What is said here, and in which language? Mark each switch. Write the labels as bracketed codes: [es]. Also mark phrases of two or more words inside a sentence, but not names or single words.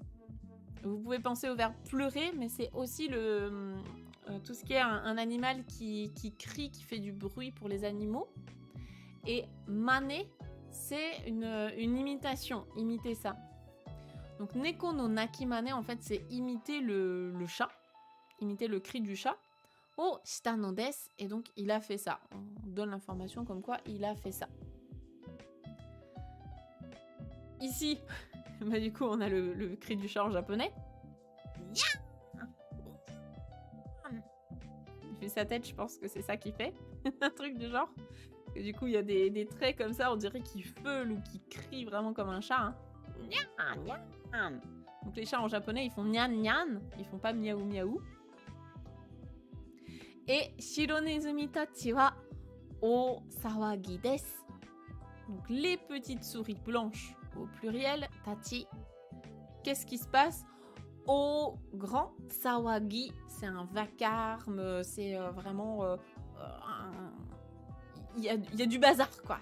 [fr] Vous pouvez penser au verbe pleurer, mais c'est aussi tout ce qui est un animal qui crie, qui fait du bruit pour les animaux. Et mané, c'est une imitation, imiter ça. Donc [ja] 猫の鳴き真似, [fr] en fait, c'est imiter le chat, imiter le cri du chat. [ja] Oh, したのです, [fr] et donc il a fait ça. On donne l'information comme quoi il a fait ça. Ici, bah, du coup, on a le cri du chat en japonais. Il fait sa tête, je pense que c'est ça qu'il fait. Un truc du genre. Et du coup, il y a des traits comme ça, on dirait qu'il feule ou qu'il crie vraiment comme un chat. Hein. Donc les chats en japonais, ils font [ja] にゃんにゃん, [fr] ils font pas miaou miaou. [ja] Et 白ねずみたちは大騒ぎです. [fr] Donc les petites souris blanches au pluriel, tachi. Qu'est-ce qui se passe? Au grand sawagi, c'est un vacarme, c'est vraiment il y a du bazar, quoi.